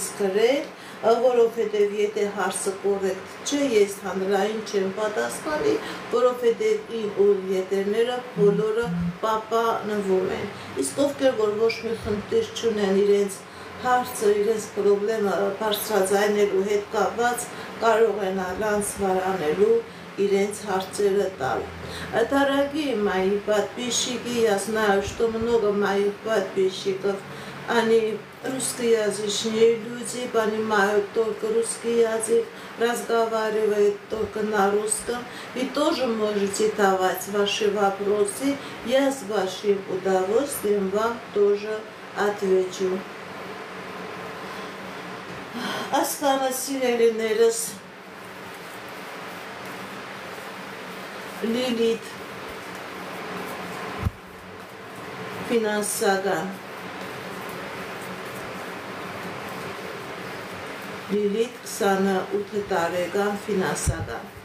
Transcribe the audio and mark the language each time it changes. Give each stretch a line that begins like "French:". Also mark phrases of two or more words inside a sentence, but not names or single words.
Armenian: գրել, որովհետև եթե հարցը կոռեկտ չէ, ես հանրային չեմ պատասխանի, որովհետև իմ եթերները բոլորը պահպանվում են։ Իսկ ովքեր որ ոչ մի խնդիր չունեն իրենց հարցը, իրենց պրոբլեմը բարձրաձայնելու հետ կապված, կարող են առանց վարանելու իրենց հարցերը տալ։
Russian: Дорогие мои подписчики, я знаю, что много моих подписчиков, они русскоязычные люди, понимают только русский язык, разговаривают только на русском. Вы тоже можете давать ваши вопросы, я с вашим удовольствием вам тоже отвечу.
Armenian: Ասկանը սիրելիներս, Լիլիթ, ֆինանսական, Լիլիթ 28 տարեկան ֆինանսական։